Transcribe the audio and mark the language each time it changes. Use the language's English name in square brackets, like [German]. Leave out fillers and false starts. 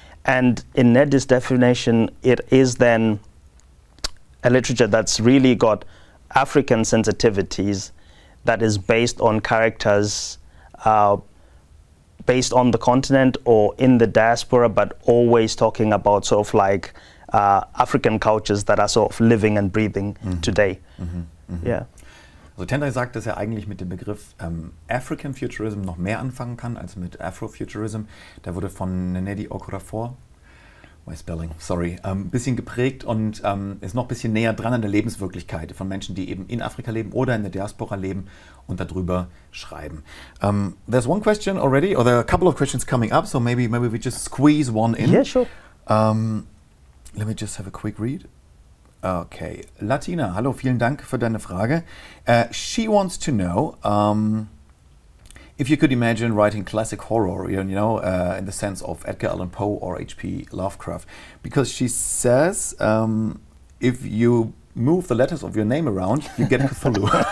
[English] And in Nnedi's definition, it is then a literature that's really got African sensitivities, that is based on characters based on the continent or in the diaspora, but always talking about sort of like African cultures that are sort of living and breathing today. Yeah. [German] Also Tendai sagt, dass er eigentlich mit dem Begriff African Futurism noch mehr anfangen kann als mit Afrofuturism. Der wurde von Nnedi Okorafor, [English] my spelling, sorry, [German] ein bisschen geprägt und ist noch ein bisschen näher dran an der Lebenswirklichkeit von Menschen, die eben in Afrika leben oder in der Diaspora leben und darüber schreiben. [English] There's one question already, or there are a couple of questions coming up, so maybe we just squeeze one in. Yeah, sure. Let me just have a quick read. [German] Okay, Latina, hallo, vielen Dank für deine Frage. [English] She wants to know if you could imagine writing classic horror, you know, in the sense of Edgar Allan Poe or H.P. Lovecraft, because she says if you move the letters of your name around, you get Cthulhu.